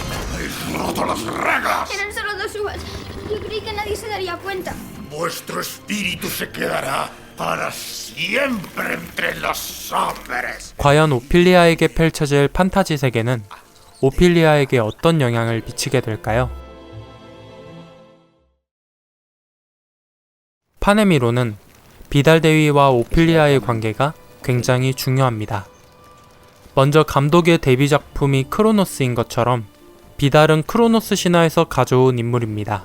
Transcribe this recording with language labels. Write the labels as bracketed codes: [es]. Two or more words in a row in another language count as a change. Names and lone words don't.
[es] Eran solo 2 uvas. Yo creí que nadie se daría cuenta. Vuestro espíritu se quedará para siempre entre los hombres. [ko] 과연 오피리아에게 펼쳐질 판타지 세계는 오피리아에게 어떤 영향을 미치게 될까요? 파네미로는 비달대위와 오피리아의 관계가 굉장히 중요합니다. 먼저 감독의 데뷔 작품이 크로노스인 것처럼 비달은 크로노스 신화에서 가져온 인물입니다.